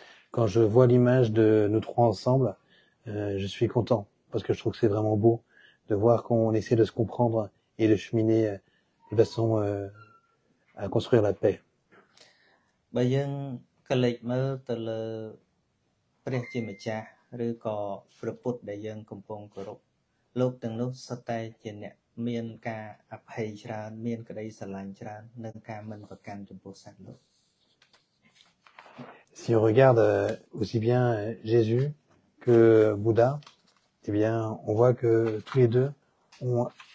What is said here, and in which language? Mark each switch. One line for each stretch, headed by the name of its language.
French: Quand je vois l'image de nous trois ensemble, je suis content parce que je trouve que c'est vraiment beau de voir qu'on essaie de se comprendre et de cheminer de façon à construire la paix.
Khmer: បើយើងកលេចមើលទៅលើព្រះជាម្ចាស់ឬក៏ព្រះពុទ្ធដែលយើងកំពុងគោរពលោកទាំងនោះសុទ្ធតែជាអ្នកមានការអភ័យច្រើនមានក្តីស្រឡាញ់ច្រើននិងការមិនប្រកាន់ចំពោះសត្វលោក
French: Si on regarde aussi bien Jésus que Bouddha, eh bien, on voit que tous les deux ont